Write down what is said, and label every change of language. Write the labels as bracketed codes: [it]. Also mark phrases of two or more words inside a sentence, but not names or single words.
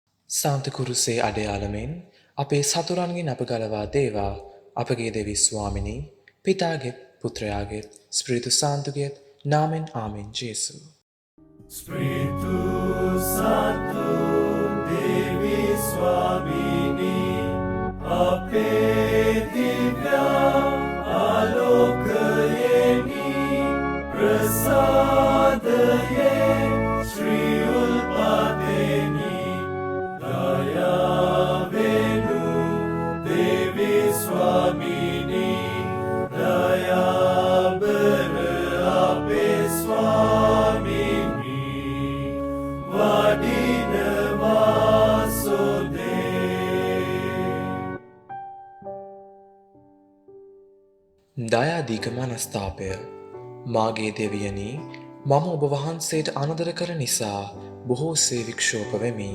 [si] සාන්තකුරුසේ අඩයාලමෙන් අපේ සතුරන්ගෙන් අප ගලවා දේවා අපගේ දෙවි ස්වාමිනී පිතාගෙත් පුත්‍රයාගෙත් ස්ප්‍රීතු සාන්තුගෙත් නාමෙන් ආමෙන් ජේසු. ස්පිරිතු සාන්තෝ දෙවි ස්වාමිනී අපේ දිව්‍ය ආලෝකයෙනි ප්‍රසාදයේ ශ්‍රී උල්පතෙනි දයා වෙනු දෙවි ස්වාමිනී දයා බර අපේ ස්වාමිනී දයාදීක මනස්ථාපය මාගේ දෙවියනි මම ඔබ වහන්සේට අනදර කර නිසා බොහෝසේ වික්ෂෝප වෙමි.